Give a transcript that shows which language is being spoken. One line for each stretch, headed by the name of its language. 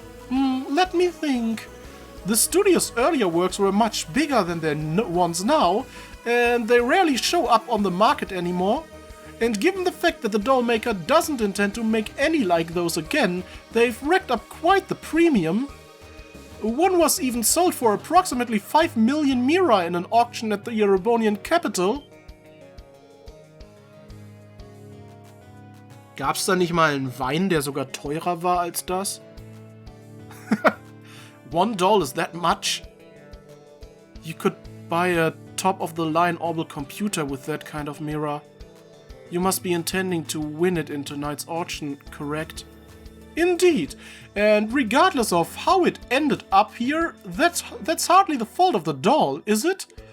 English: Let me think. The studio's earlier works were much bigger than their ones now, and they rarely show up on the market anymore. And given the fact that the doll maker doesn't intend to make any like those again, they've racked up quite the premium. One was even sold for approximately 5 million Mira in an auction at the Erebonian capital.
German: Gab's da nicht mal einen Wein, der sogar teurer war als das?
English: $1 is that much? You could buy a top-of-the-line Orbital computer with that kind of mirror. You must be intending to win it in tonight's auction, correct? Indeed, and regardless of how it ended up here, that's hardly the fault of the doll, is it?